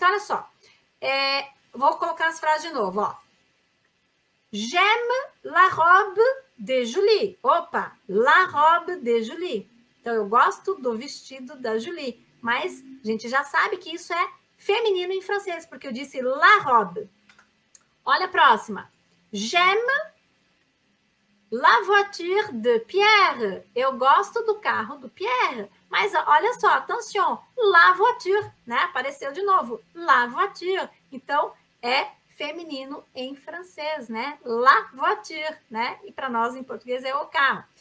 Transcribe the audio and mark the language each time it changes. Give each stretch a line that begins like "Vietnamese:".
Portuguese: Então, olha só. Vou colocar as frases de novo, ó.
French: J'aime la robe de Julie. Opa, la robe de Julie.
Portuguese: Então, eu gosto do vestido da Julie. Mas a gente já sabe que isso é feminino em francês, porque eu disse la robe. Olha a próxima.
French: J'aime la voiture de Pierre.
Portuguese: Eu gosto do carro do Pierre. Mas olha só, attention, la voiture, né? Apareceu de novo, la voiture. Então, é feminino em francês, né? La voiture, né? E para nós em português é o carro.